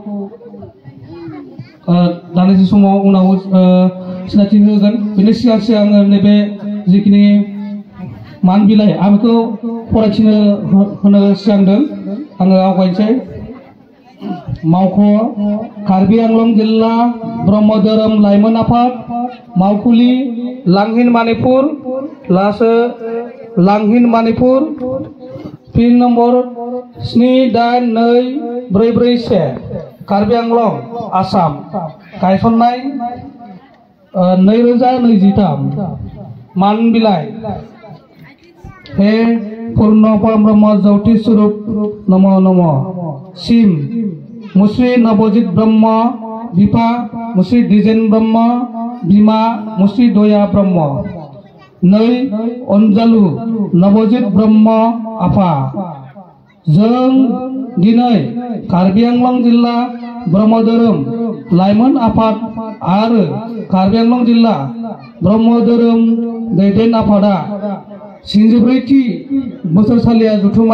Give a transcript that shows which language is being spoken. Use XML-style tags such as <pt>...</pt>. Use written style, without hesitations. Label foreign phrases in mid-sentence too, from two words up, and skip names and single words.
<brx>दान्दिसे समाव उनाव सिनायथि होगोन बेनि सिगां सिगां नैबे जिखिनि मान बिलाइ आं बेखौ फरायथिनो होनो सिगांदों आङो आवगायनोसै मावख' कार्बि आंलं जिल्ला ब्रह्म धोरोम लाइमोन आफाद मावखुलि लांहिन मणिपुर लासो लांहिन मणिपुर पिन नम्बर 782441 कार्बि आंलं आसाम गायसननाय 2023 मान बिलाइ</brx> <sa>हे पूर्ण परब्रह्म ज्योति स्वरूप नमो नमः</sa> <brx>सिम मुश्री नवजित ब्रह्म बिफा मुश्री द्विजेन ब्रह्म बिमा मुश्री दया ब्रह्म नै अनजालु नवजित ब्रह्म आफा जों दिनै कार्बि आंलं जिल्ला ब्रह्म धोरोम लाइमोन आफाद आरो कार्बि आंलं जिल्ला ब्रह्म धोरोम दैदेन आफादा 64थि बोसोरसालिया जथुमा</brx>